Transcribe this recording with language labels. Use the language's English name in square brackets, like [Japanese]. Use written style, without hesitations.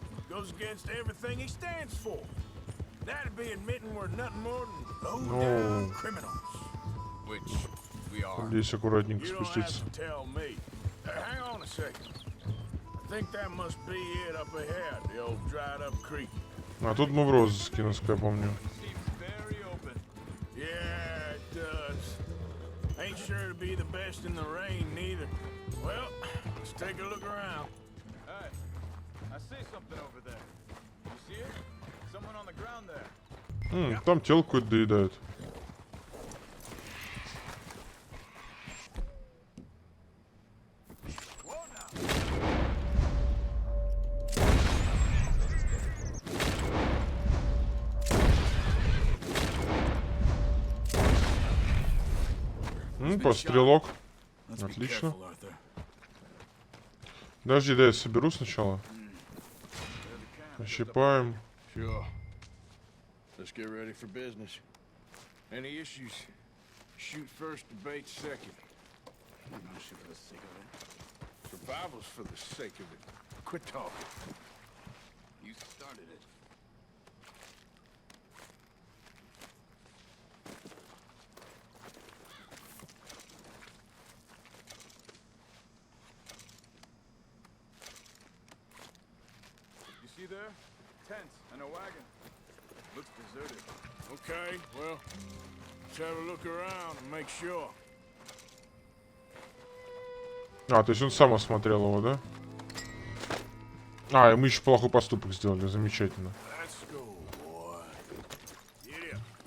[English] Goes against everything he stands for. That'd be admitting we're nothing more than low-down criminals. Which we are. [Russian] Здесь аккуратненько [English] You don't [Russian] спуститься. [English] have to tell me. Hang on a second. I think that must be it up ahead, the old dried-up creek. [Russian] А тут мы в розыске, насколько я помню. [English] Seems very open. Yeah, it does. Ain't sure to be the best in the rain, neither. Well, let's take a look around. Hey, I see something over there. You see it? Someone on the ground there. [Russian] Там тело какое-то доедают. Пострелок. [English] Let's be [Russian] Отлично. [English] careful, Arthur. [Russian] Подожди, да, я соберу сначала. Ощипаем. [English] Sure. Let's get ready for business. Any issues? Shoot first, debate second. I'm gonna shoot for the sake of it. Survival's for the sake of it. Quit talking. You started it. You see there? Tents and a wagon. Looks deserted. Okay, well, let's have a look around and make sure. [Russian] А, то есть он сам осмотрел его, да? А, и мы еще плохой поступок сделали, замечательно. [English] Let's go, boy. Yeah.